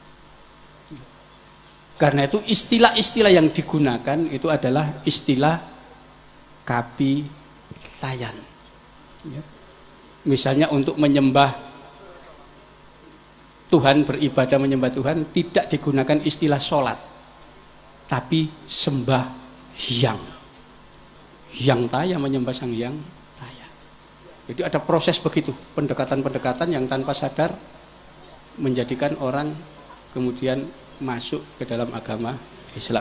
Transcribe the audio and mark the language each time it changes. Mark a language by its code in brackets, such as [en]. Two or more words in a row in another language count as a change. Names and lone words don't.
[id] Karena itu istilah-istilah yang digunakan itu adalah istilah Kapitayan. Ya. Misalnya untuk menyembah Tuhan, beribadah menyembah Tuhan tidak digunakan istilah sholat, tapi sembah hyang. Hyang Taya, menyembah Sang Hyang Taya. Jadi ada proses begitu, pendekatan-pendekatan yang tanpa sadar menjadikan orang kemudian masuk ke dalam agama Islam.